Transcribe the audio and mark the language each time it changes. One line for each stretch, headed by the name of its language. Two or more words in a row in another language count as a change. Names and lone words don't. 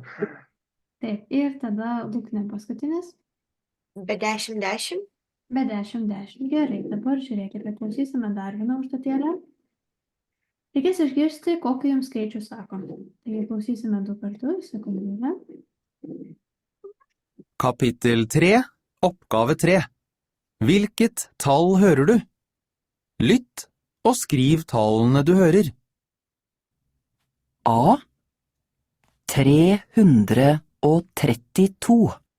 Lithuanian: Taip, ir tada Luknė paskutinis. Be 10:10. Be 10:10. Gerai, dabar žiūrėkite, klausysime dar vieną užduotėlę. Reikės išgirsti, kokį jums skaičių sako. Taigi klausysime 2 kartus, sekundėlę.
Norwegian: Kapittel 3, oppgave 3. Hvilket tall hører du? Lytt og skriv tallene du hører. A 332